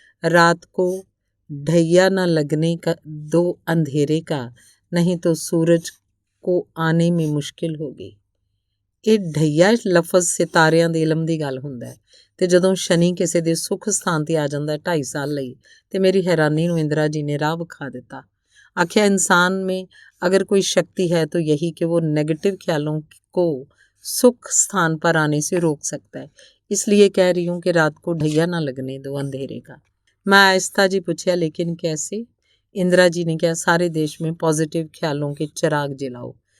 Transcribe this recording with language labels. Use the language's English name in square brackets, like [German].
[Hindi] ਰਾਤ को ढैया न लगने का दो अंधेरे का नहीं तो सूरज को आने में मुश्किल होगी। [Punjabi] ਇਹ ਢਈਆ ਲਫ਼ਜ਼ ਸਿਤਾਰਿਆਂ ਦੇ ਇਲਮ ਦੀ ਗੱਲ ਹੁੰਦਾ ਹੈ ਤੇ ਜਦੋਂ ਸ਼ਨੀ ਕਿਸੇ ਦੇ ਸੁੱਖ ਸਥਾਨ ਤੇ ਆ ਜਾਂਦਾ 2.5 ਸਾਲ ਲਈ ਤੇ ਮੇਰੀ ਹੈਰਾਨੀ ਨੂੰ ਇੰਦਰਾ ਜੀ ਨੇ ਰਾਹ ਵਿਖਾ ਦਿੱਤਾ। [Hindi] आखिर इंसान में अगर कोई शक्ति है तो यही कि वो नेगेटिव ख्यालों को सुख स्थान पर आने से रोक सकता है। इसलिए कह रही हूँ कि रात को ढैया ना लगने दो अंधेरे का। मैं आहिस्ता जी पूछा, लेकिन कैसे? इंदिरा जी ने कहा, सारे देश में पॉजिटिव ख्यालों के चिराग जलाओ।